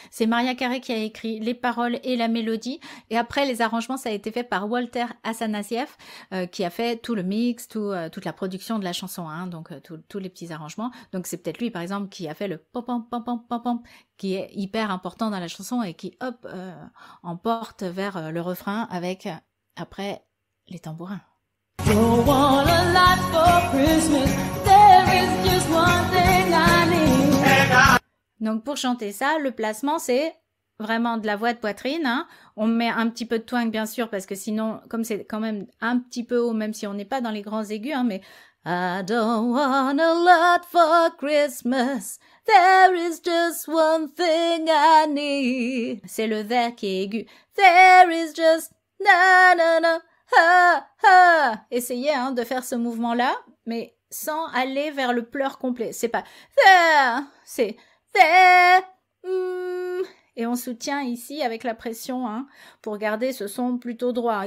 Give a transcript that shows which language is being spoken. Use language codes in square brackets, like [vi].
[fr] C'est Maria Carey qui a écrit les paroles et la mélodie. Et après, les arrangements, ça a été fait par Walter Afanasieff, qui a fait tout le mix, toute la production de la chanson, hein, donc tous les petits arrangements. Donc c'est peut-être lui, par exemple, qui a fait le pam pam pam pam pam pam, qui est hyper important dans la chanson et qui, hop, emporte vers le refrain avec après les tambourins. [en] Don't want a lot for Christmas. There is just one thing I need. [fr] Donc pour chanter ça, le placement c'est vraiment de la voix de poitrine. Hein. On met un petit peu de twang bien sûr parce que sinon, comme c'est quand même un petit peu haut, même si on n'est pas dans les grands aigus, hein, mais I don't want a lot for Christmas. [en] There is just one thing I need. [fr] C'est le there qui est aigu. There is just na na na. Ha, ha. Essayez hein, de faire ce mouvement-là, mais sans aller vers le pleur complet. C'est pas there, c'est there. Et on soutient ici avec la pression hein, pour garder ce son plutôt droit.